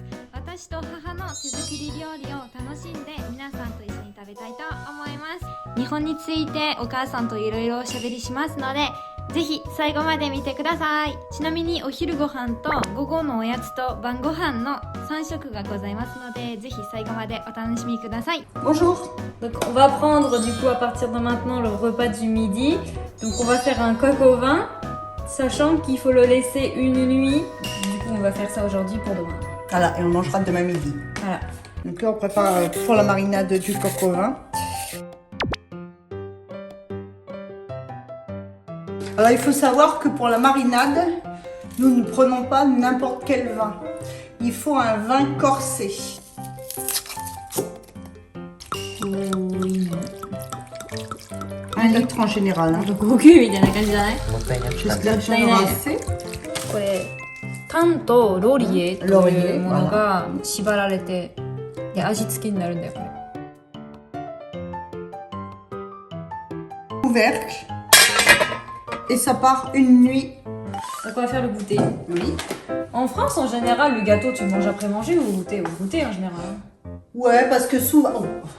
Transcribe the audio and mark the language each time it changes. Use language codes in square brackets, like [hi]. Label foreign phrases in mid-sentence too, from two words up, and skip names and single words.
[ja] 私と母の手作り料理を楽しんで皆さんと一緒に食べたいと思います。日本についてお母さんといろいろおしゃべりしますので、ぜひ最後まで見てください。ちなみにお昼ご飯と午後のおやつと晩ご飯の3食がございますので、ぜひ最後までお楽しみください。 [fr] Bonjour. Donc on va prendre du coup à partir de maintenant le repas du midi. Donc on va faire un coq au vin, sachant qu'il faut le laisser une nuit. Du coup on va faire ça aujourd'hui pour demain. Voilà, et on mangera demain midi. Voilà. Donc là, on prépare pour la marinade du coq au vin. Alors, il faut savoir que pour la marinade, nous ne prenons pas n'importe quel vin. Il faut un vin corsé. Oui. 1 litre en général. Hein. [ja] 高級みたいな感じじゃない？ [fr] J'espère que j'en aurai assez. [ja] これタンとロリエというものが縛られてで味付けになるんだよこれ。 [fr] Couvercle. Et ça part une nuit. Donc on va faire le goûter. Oui. En France en général le gâteau tu le manges après manger ou au goûter? Au goûter en général. Ouais, parce que souvent... Oh.